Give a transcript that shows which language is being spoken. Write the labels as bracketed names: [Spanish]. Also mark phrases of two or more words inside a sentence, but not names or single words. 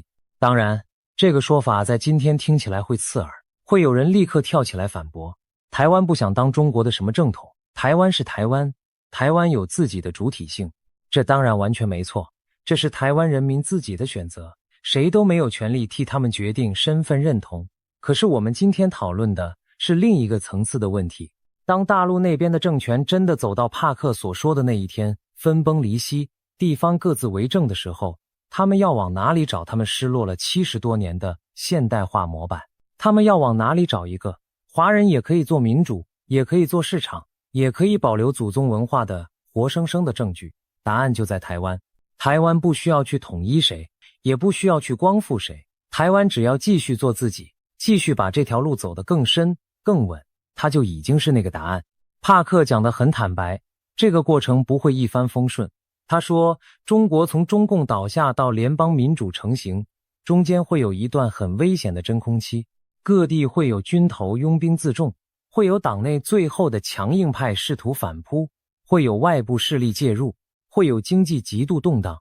[Chinese] 當然，這個說法在今天聽起來會刺耳，會有人立刻跳起來反駁，台灣不想當中國的什麼正統，台灣是台灣，台灣有自己的主體性。這當然完全沒錯，這是台灣人民自己的選擇，誰都沒有權利替他們決定身份認同。可是我們今天討論的是另一個層次的問題。當大陸那邊的政權真的走到帕克所說的那一天，分崩離析，地方各自為政的時候，他們要往哪裡找他們失落了70多年的現代化模板？他們要往哪裡找一個華人也可以做民主，也可以做市場， 也可以保留祖宗文化的活生生的證据。答案就在台灣。台灣不需要去統一誰，也不需要去光復誰。台灣只要继續做自己，繼續把這條路走得更深更穩，它就已經是那個答案。帕克講得很坦白，這個過程不會一帆風順。他說，中國從中共倒下到聯邦民主成型，中間會有一段很危險的真空期，各地會有軍頭擁兵自重，會有黨內最後的強硬派試圖反撲，會有外部勢力介入，會有經濟極度動盪。